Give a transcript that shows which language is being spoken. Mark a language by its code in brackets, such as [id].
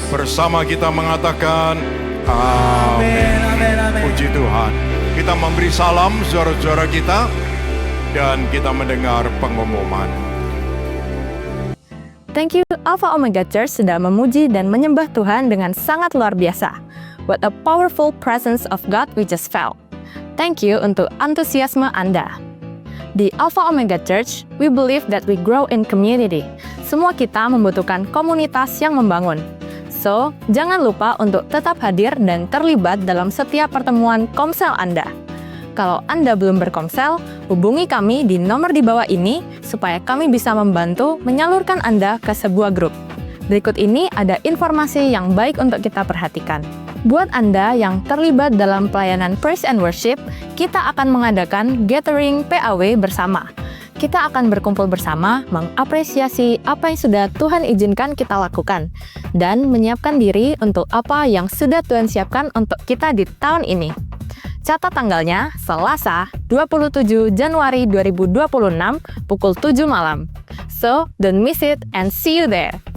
[id] Bersama kita mengatakan, Amin. Puji Tuhan. Kita memberi salam saudara-saudara kita dan kita mendengar pengumuman. [en] Thank you [id] Alpha Omega Church sudah memuji dan menyembah Tuhan dengan sangat luar biasa. [en] What a powerful presence of God we just felt. Thank you [id] untuk antusiasme Anda. [en] Di Alpha Omega Church, we believe that we grow in community. [id] Semua kita membutuhkan komunitas yang membangun. So, jangan lupa untuk tetap hadir dan terlibat dalam setiap pertemuan komsel Anda. Kalau Anda belum berkomsel, hubungi kami di nomor di bawah ini supaya kami bisa membantu menyalurkan Anda ke sebuah grup. Berikut ini ada informasi yang baik untuk kita perhatikan. Buat Anda yang terlibat dalam pelayanan Praise and Worship, kita akan mengadakan gathering PAW bersama. Kita akan berkumpul bersama, mengapresiasi apa yang sudah Tuhan izinkan kita lakukan, dan menyiapkan diri untuk apa yang sudah Tuhan siapkan untuk kita di tahun ini. Catat tanggalnya, Selasa, 27 Januari 2026, pukul 7 malam. [en] So, don't miss it and see you there.